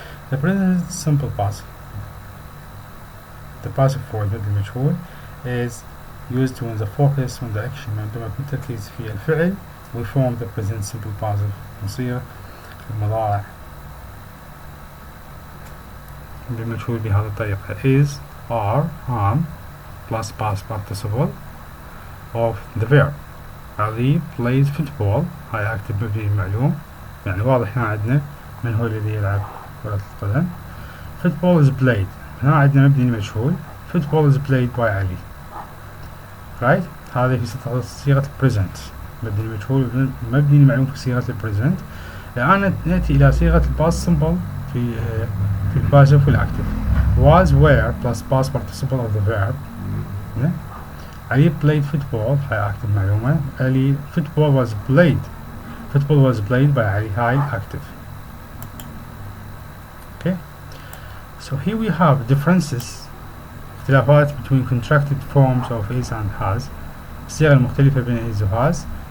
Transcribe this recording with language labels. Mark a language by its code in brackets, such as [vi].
[en] The present simple passive, the passive form المجهول is used when the focus on the action [ar] عندما يكون التركيز في الفعل [en] we form the present simple passive. [ar] نصير المضارع المجهول بهذه الطريقة [en] is are am plus past participle of the verb. Ali plays football. [ar] هاي active مبني معلوم, يعني واضح هنا عندنا من هو الذي يلعب كرة القدم. [en] Football is played. [ar] هنا عندنا مبني مجهول. [en] Football is played by Ali. Right? [ar] هذه في صيغة present. مبني مجهول مبني معلوم في صيغة present. الآن نأتي إلى صيغة past simple في الباسف والأكتف. [en] Was were plus past participle of the verb. Ali played football. [ar] هاي active معلومة. [en] Ali football was played. Football was played by Ali. هاي active. Okay. So here we have differences. [ar] اختلافات [en] between contracted forms of is and has. [ar] الصيغة المختلفة بين is و has.